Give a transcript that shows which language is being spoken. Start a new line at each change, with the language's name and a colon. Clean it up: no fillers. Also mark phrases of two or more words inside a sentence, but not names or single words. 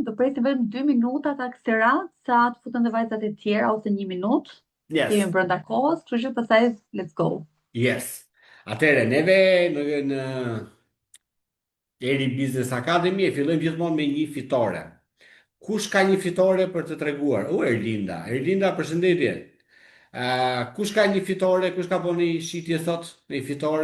Albanian: do presim vetëm 2 minuta ta kësaj radhë, sa të futen dhe vajzat e tjera ose 1 minutë. Yes. Kemi brenda kohës, kështu që pastaj
English: let's go.
Albanian: Yes. Atëre, neve në Eri Business Academy e fillojmë gjithmonë me një fitore. Kush ka një fitore për të treguar? Erlinda. Erlinda, përshëndetje. Kush ka një fitore? Kush ka bënë një shitje sot? Një fitore?